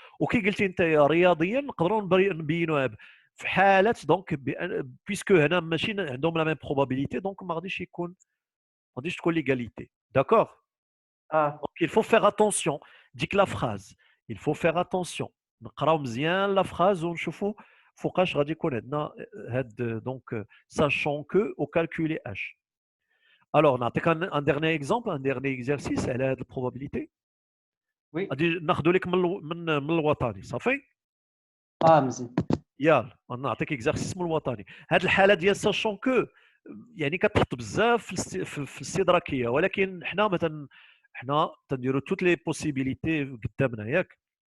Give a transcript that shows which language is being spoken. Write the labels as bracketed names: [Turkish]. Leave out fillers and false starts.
[Arabic] وكي قلتي انت رياضيا نقدروا نبينوها في حالات دونك بيسكو هنا ماشي عندهم لا ميم بروبابيليتي، دونك ما غاديش تكون ليغاليتي. داكور. Ah. دونك [French] il faut faire attention [Arabic] ديك لا فراز، il faut faire attention نقراو مزيان لا فراز ونشوفوا فوقاش غادي يكون عندنا هاد دونك sachant que au calculer h. [French] Alors نعطيك un dernier exemple، un dernier exercice [Arabic] على هاد البروبابيليتي. [French] Oui. [Arabic] غادي ناخذ لك من الوطني صافي. مزيان. يلا نعطيك اكزرسيس من الوطني. هاد الحاله ديال [French] sachant que [Arabic] يعني كتحط بزاف في الاستدراكيه، ولكن حنا مثلا حنا تنديروا توت لي بوسيبيليتي قدامنا ياك.